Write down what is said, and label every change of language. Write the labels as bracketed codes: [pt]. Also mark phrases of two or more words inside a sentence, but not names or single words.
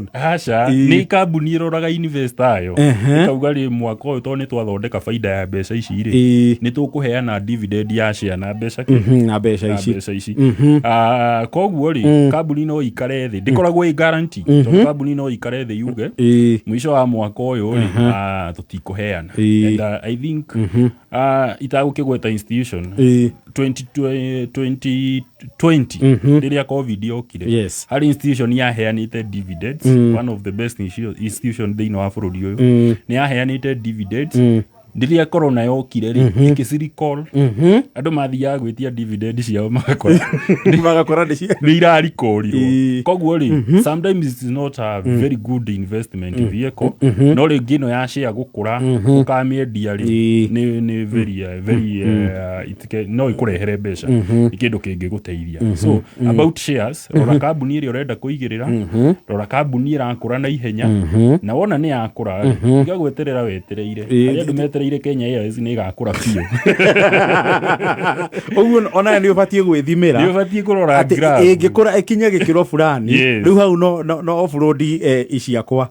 [ki] Aca nĩ kambuni ĩroraga investor yo ĩkauga rĩ mwaka ũyũ tondũ nĩ twathondeka faida ya mbeca ici rĩ nĩ tũkũheana dividend ya share na mbeca ici. Koguo rĩ kambuni no ikare thĩ ndĩkoragwo ĩ guarantee tondũ kambuni no ikare thĩ yuge mwisho wa mwaka ũyũ rĩ tũtikũheana. [en] And I think [ki] itagũkĩgweta institution 2020 rĩrĩa COVID yokire harĩ institution yaheanĩte dividends [en] one of the best institution [ki] thĩinĩ wa bũrũri ũyũ nĩ yaheanĩte dividends rĩrĩa corona yokire rĩ ikĩciricall andũ mathiaga gwĩtia dividend ciao magakora nĩ irarikorirwo. Koguo rĩ [en] sometimes it's not a very good investment vehicle [ki] no rĩngĩ ĩno ya share gũkũra ũkamĩendia rĩ nĩ very no ĩkũrehere mbeca nĩ kĩndũ kĩngĩgũteithia. [en] So about shares [ki] rora kambuni ĩrĩa ũrenda kũigĩrĩra rora kambuni ĩrakũra na ihenya na wona nĩ yakũra igagweterera wetereire arĩa andũ metereire wetereire Kenya Airways nĩ ĩgakũra biũ. Ũguo ona nĩ ũbatiĩ gwĩthimĩra. Nĩ ũbatiĩ kũrora graph. Ĩngĩkũra ĩkinye gĩkĩro fulani, rĩu hau no offroad iciakwa.